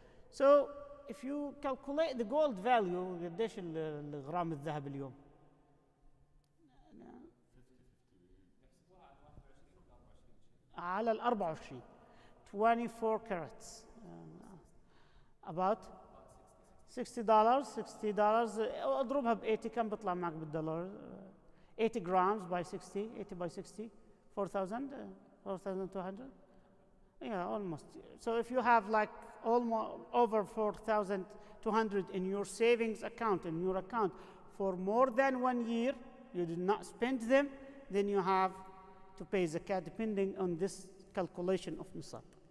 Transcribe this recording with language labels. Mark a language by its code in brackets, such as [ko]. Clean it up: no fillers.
[en] So if you calculate the gold value, [ar] قديش الغرام الذهب اليوم؟ على [en] 24 carats, about $60. [ar] اضربها ب 80 كم بيطلع معك بالدولار؟ [en] 80 grams by 60, 80 by 60, [ar] 4,200. [en] Yeah, almost. So if you have almost over 4,200 in your savings account, for more than 1 year, you did not spend them, then you have to pay zakat depending on this calculation of nisab.